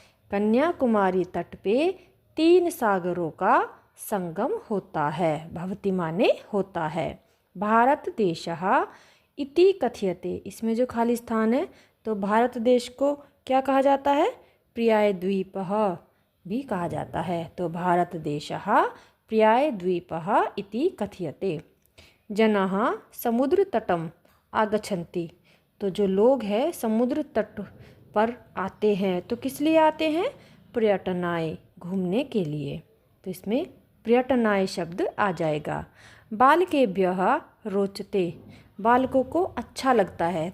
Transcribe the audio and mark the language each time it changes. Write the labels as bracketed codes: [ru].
[hi] कन्याकुमारी तट पे 3 सागरों का संगम होता है, भवति माने होता है। [sa] भारत देशः इति कथ्यते, [hi] इसमें जो खाली स्थान है तो भारत देश को क्या कहा जाता है, प्रियाय द्वीपः भी कहा जाता है। [sa] तो भारत देशः प्रियाय द्वीपः इति कथ्यते। जनाः समुद्र तटम आगच्छन्ति, [hi] तो जो लोग हैं समुद्र तट पर आते हैं, तो किस लिए आते हैं, पर्यटनाय घूमने के लिए। तो इसमें पर्यटनाय शब्द आ जाएगा। [sa] बालकेभ्यः रोचते, [hi] बालकों को अच्छा लगता है।